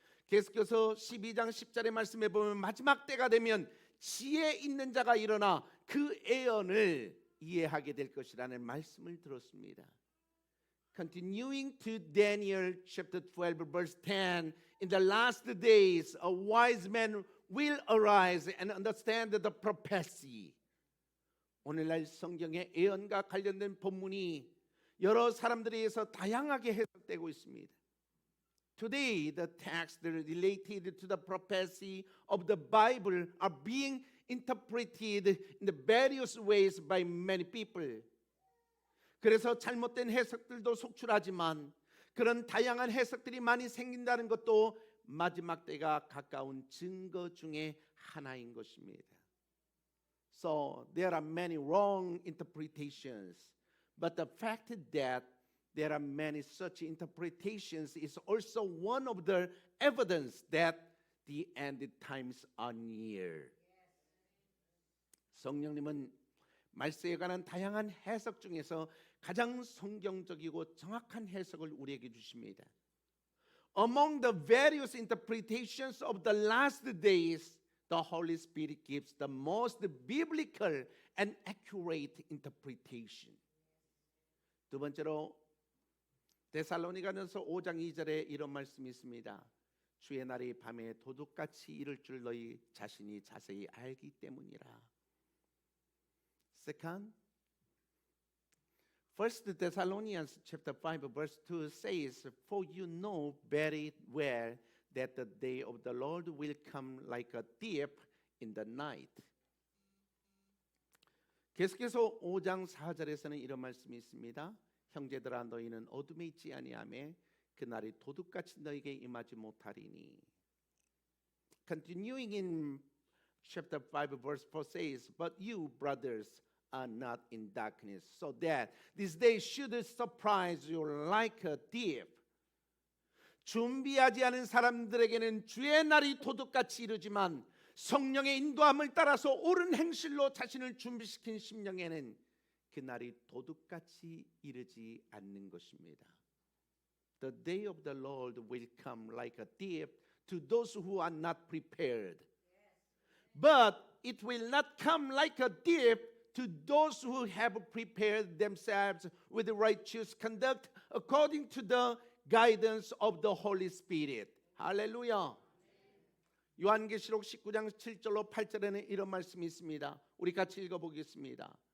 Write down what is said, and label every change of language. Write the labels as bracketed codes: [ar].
[ko] 계속해서 12장 10절의 말씀에 보면 마지막 때가 되면 지혜 있는 자가 일어나 그 예언을 이해하게 될 것이라는 말씀을 들었습니다. [en] Continuing to Daniel chapter 12 verse 10, in the last days a wise man will arise and understand the prophecy. [ko] 오늘날 성경의 예언과 관련된 본문이 여러 사람들에 의해서 다양하게 해석되고 있습니다. [en] Today the texts related to the prophecy of the Bible are being interpreted in the various ways by many people. [ko] 그래서 잘못된 해석들도 속출하지만 그런 다양한 해석들이 많이 생긴다는 것도 마지막 때가 가까운 증거 중에 하나인 것입니다. [en] So there are many wrong interpretations, but the fact is that there are many such interpretations is also one of the evidence that the end times are near. [ko] 성령님은 말씀에 관한 다양한 해석 중에서 가장 성경적이고 정확한 해석을 우리에게 주십니다. [en] Among the various interpretations of the last days, the Holy Spirit gives the most biblical and accurate interpretation. [ko] 두 번째로 데살로니가전서 5장 2절에 이런 말씀이 있습니다. 주의 날이 밤에 도둑같이 이를 줄 너희 자신이 자세히 알기 때문이라. [en] Second, First Thessalonians chapter 5 verse 2 says, "For you know very well that the day of the Lord will come like a thief in the night." [ko] 계속해서 5장 4절에서는 이런 말씀이 있습니다. 형제들아 너희는 어둠에 있지 아니하며 그 날이 도둑같이 너희에게 임하지 못하리니. [en] Continuing in chapter 5 verse 4 says, "But you brothers are not in darkness, so that this day should surprise you like a thief." [ko] 준비하지 않은 사람들에게는 주의 날이 도둑같이 이르지만 성령의 인도함을 따라서 옳은 행실로 자신을 준비시킨 심령에는 그 날이 도둑같이 이르지 않는 것입니다. [en] The day of the Lord will come like a thief to those who are not prepared. But it will not come like a thief to those who have prepared themselves with righteous conduct according to the guidance of the Holy Spirit. [ko] 할렐루야. 요한계시록 19장 7절로 8절에는 이런 말씀이 있습니다. 우리 같이 읽어보겠습니다.